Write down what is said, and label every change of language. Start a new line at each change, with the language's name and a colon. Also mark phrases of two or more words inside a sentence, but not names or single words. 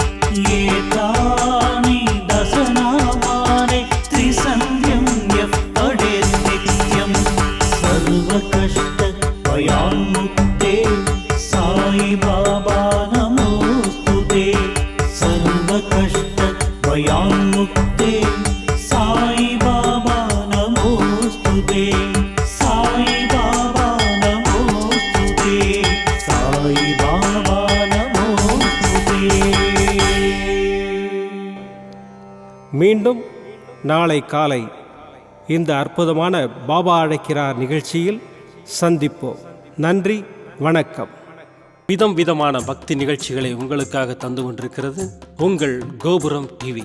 Sanskrit: एतानि दशनामानि त्रिसन्ध्यं यः पठेत् नित्यम् सर्वकष्टभयान्मुक्ते साई बाबा नमोऽस्तुते सर्वकष्टभयान्मुक्ते साई बाबा नमोऽस्तुते साई बाबा नमोऽस्तुते साई बाबा नमोऽस्तुते
Tamil: மீண்டும் நாளை காலை இந்த அற்புதமான பாபா அழைக்கிறார் நிகழ்ச்சியில் சந்திப்போம். நன்றி, வணக்கம். விதம் விதமான பக்தி நிகழ்ச்சிகளை உங்களுக்காக தந்து கொண்டிருக்கிறது உங்கள் கோபுரம் டிவி.